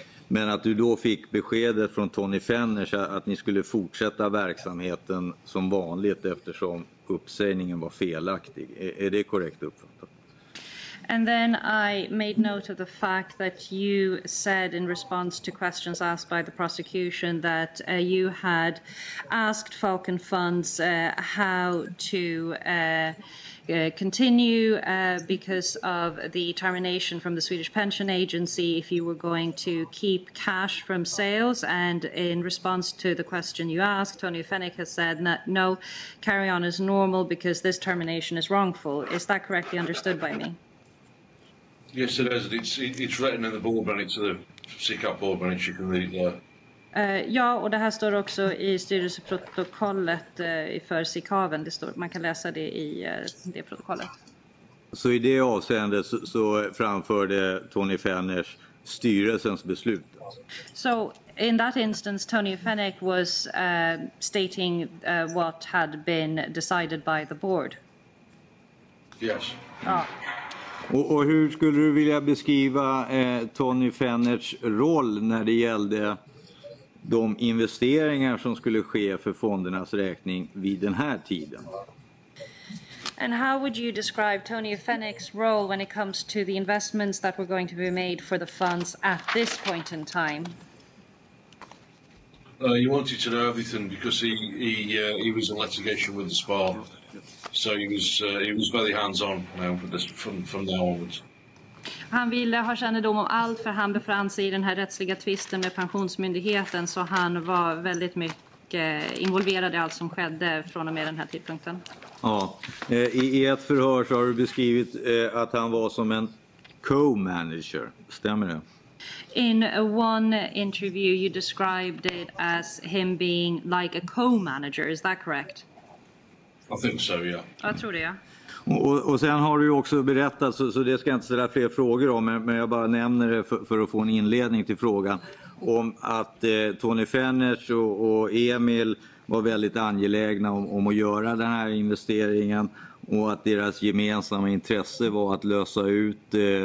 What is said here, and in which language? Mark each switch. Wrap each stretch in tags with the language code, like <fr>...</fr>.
<sv>Men att du då fick beskedet från Tony Fenners att ni skulle fortsätta verksamheten som vanligt eftersom uppsägningen var felaktig. Är det korrekt uppfattat?</sv> <en>And then I made note of the fact that you said in response to questions asked by the prosecution that you had asked Falcon Funds how to continue because of the termination from the Swedish Pension Agency, if you were going to keep cash from sales. And in response to the question you asked, Tony Fennick has said that no, carry on as normal because this termination is wrongful. Is that correctly understood by me? Yes, it is. It's written in the board minutes, the SICAP board minutes. You can read it there.</en> <sv>Ja, och det här står också i styrelseprotokollet för SICAVen. Det står, man kan läsa det i det protokollet. Så i det avseendet så framförde Tony Fenners styrelsens beslut?</sv> <en>So in that instance, Tony Fennick was stating what had been decided by the board. Yes.</en> <sv>Ja. Och hur skulle du vilja beskriva Tony Fenners roll när det gällde de investeringar som skulle ske för fondernas räkning vid den här tiden?</sv> <en>And how would you describe Tony Fennick's role when it comes to the investments that were going to be made for the funds at this point in time? He wanted to know everything because he was in litigation with the SPA, so he was very hands-on now from now onwards.</en> <sv>Han ville ha kännedom om allt för han befann sig i den här rättsliga tvisten med Pensionsmyndigheten, så han var väldigt mycket involverad i allt som skedde från och med den här tidpunkten. Ja, i ett förhör så har du beskrivit att han var som en co-manager, stämmer det?</sv> <en>In one interview you described it as him being like a co-manager, is that correct? I think so, yeah.</en> <sv>Jag tror det, ja. Och sen har du ju också berättat, så det ska jag inte ställa fler frågor om, men jag bara nämner det för att få en inledning till frågan, om att Tony Fenners och Emil var väldigt angelägna om att göra den här investeringen och att deras gemensamma intresse var att lösa ut</sv>